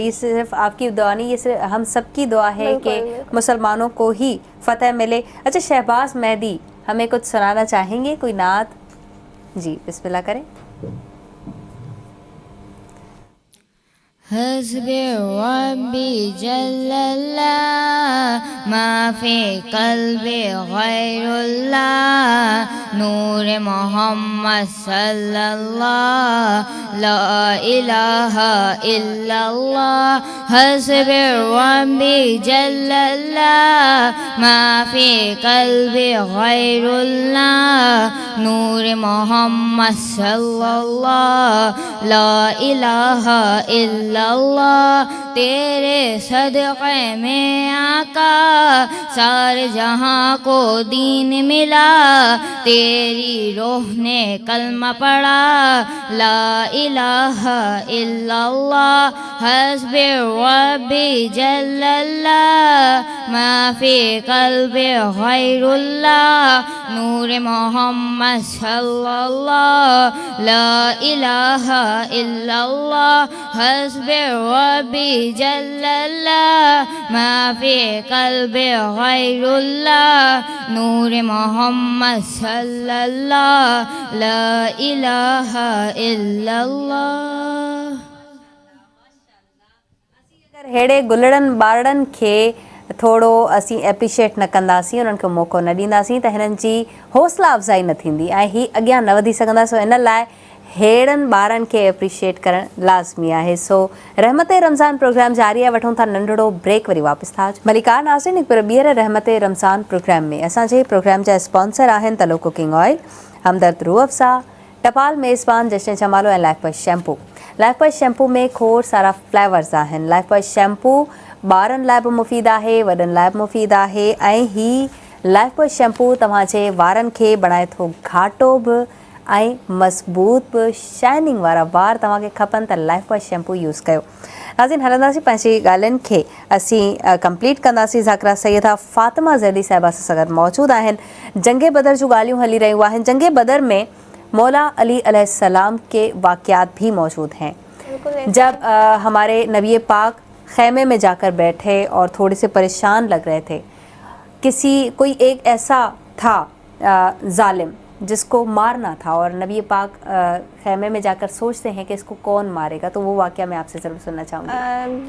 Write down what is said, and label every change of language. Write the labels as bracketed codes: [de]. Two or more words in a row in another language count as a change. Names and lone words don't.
[ur] یہ صرف آپ کی دعا نہیں، یہ صرف ہم سب کی دعا ہے کہ مسلمانوں کو ہی فتح ملے. اچھا، شہباز مہدی ہمیں کچھ سنانا چاہیں گے، کوئی نعت? جی بسم اللہ کریں. [ar] حسبي ربي جل الله ما في قلبي غير الله نور محمد صلى الله لا إله إلا الله. حسبي ربي جل الله ما في قلبي غير الله نور محمد صلى الله لا إله إلا الله. [ur] تیرے صدقے میں آقا سارے جہاں کو دین ملا، تیری روح نے کلمہ پڑھا [ar] لا إله إلا الله. حسبي ربي جل الله ما في قلبي غير الله نور محمد صلى الله لا إله إلا الله. حسبي ربي جل الله ما في قلبي غير الله نور محمد صلى الله لا إله إلا الله. [sd] हेड़े गुलड़नि ॿारनि खे थोरो असीं एप्रिशिएट न कंदासीं, उन्हनि खे मौक़ो न ॾींदासीं त हिननि जी हौसला अफ़ज़ाई न थींदी ऐं ही अॻियां न वधी सघंदा। सो इन लाइ हेड़नि ॿारनि खे एप्रिशिएट करणु लाज़मी आहे। सो रहमत रमज़ान प्रोग्राम जारी आहे। वठूं था नंढड़ो ब्रेक, वरी वापसि था अचूं। मलिका नाज़रीन, हिकु ॿीहर रहमत रमज़ान प्रोग्राम में असांजे प्रोग्राम जा स्पॉन्सर आहिनि तलो [en] cooking oil, [sd] हमदर्द रूह अफ़ज़ा, टपाल मेज़बान, जश्न जमालो ऐं लाइफ बॉय शैम्पू। लाइफ बॉय शैम्पू में खोड़ सारा फ्लेवर्स आहिनि। लाइफ बॉय शैम्पू ॿारनि लाइ बि मुफ़ीद आहे, वॾनि लाइ बि मुफ़ीद आहे ऐं ही लाइफ बॉय शैम्पू तव्हांजे वारनि खे बणाए थो घाटो बि ऐं मज़बूत बि शाइनिंग वारा वार तव्हांखे खपनि त लाइफ बॉय शैम्पू यूज़ कयो। नाज़रीन, हलंदासीं पंहिंजी ॻाल्हियुनि खे असीं कंप्लीट कंदासीं। ज़ाकिरा सैयदा फ़ातिमा ज़ैदी साहिबा सां गॾु मौजूदु आहिनि। जंग बदर जूं ॻाल्हियूं हली रहियूं आहिनि। [ur] جنگ بدر میں مولا علی علیہ السلام کے واقعات بھی موجود ہیں. جب ہمارے نبی پاک خیمے میں جا کر بیٹھے اور تھوڑے سے پریشان لگ رہے تھے، کوئی ایک ایسا تھا ظالم جس کو مارنا تھا اور نبی پاک خیمے میں جا کر سوچتے ہیں کہ اس کو کون مارے گا، تو وہ واقعہ میں آپ سے ضرور سننا چاہوں گی.